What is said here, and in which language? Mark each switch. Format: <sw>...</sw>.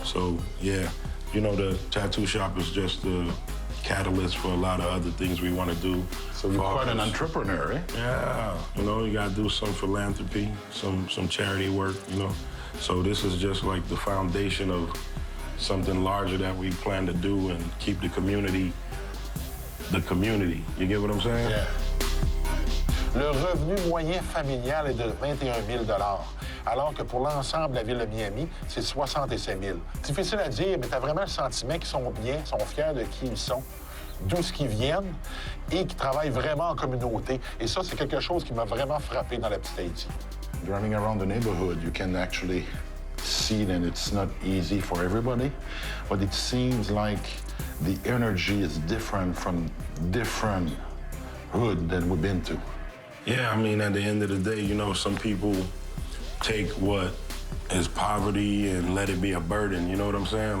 <en>So, yeah, you know, the tattoo shop is just the catalyst for a lot of other things we want to do. So you're quite an entrepreneur, eh? Yeah, you know, you got to do some philanthropy, some charity work, you know. So this is just like the foundation of something larger that we plan to do and keep the community. You get what I'm saying? Yeah.</en> <fr>Le revenu moyen familial est de 21 000 $, alors que pour l'ensemble de la ville de Miami, c'est 67 000. Difficile à dire, mais tu as vraiment le sentiment qu'ils sont bien, sont fiers de qui ils sont, d'où ce qu'ils viennent et qui travaillent vraiment en communauté. Et ça, c'est quelque chose qui m'a vraiment frappé dans la petite Haïti.</fr> <en>Driving around the neighborhood, you can actually see that it's not easy for everybody, but it seems like the energy is different from different hood that we've been to. Yeah, I mean, at the end of the day, you know, some people take what is poverty and let it be a burden, you know what I'm saying?</en>